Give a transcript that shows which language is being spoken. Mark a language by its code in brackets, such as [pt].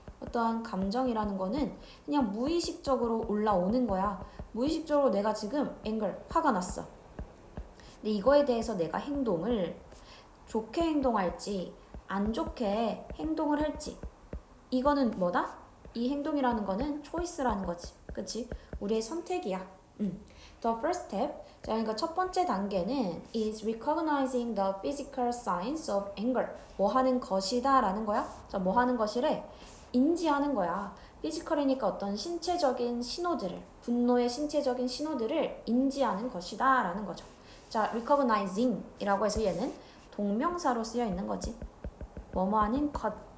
[ko] 어떠한 감정이라는 거는 그냥 무의식적으로 올라오는 거야. 무의식적으로 내가 지금 화가 났어. 근데 이거에 대해서 내가 행동을 좋게 행동할지 안 좋게 행동을 할지 이거는 뭐다? 이 행동이라는 거는 choice라는 거지. 그치? 우리의 선택이야. [en] The first step, [ko] 자, 그러니까 첫 번째 단계는 [en] is recognizing the physical signs of anger. [ko] 뭐 하는 것이다 라는 거야. 자, 뭐 하는 것이래? 인지하는 거야. 피지컬이니까 어떤 신체적인 신호들을, 분노의 신체적인 신호들을 인지하는 것이다 라는 거죠. 자, recognizing 이라고 해서 얘는 동명사로 쓰여 있는 거지. 뭐뭐 하는 것.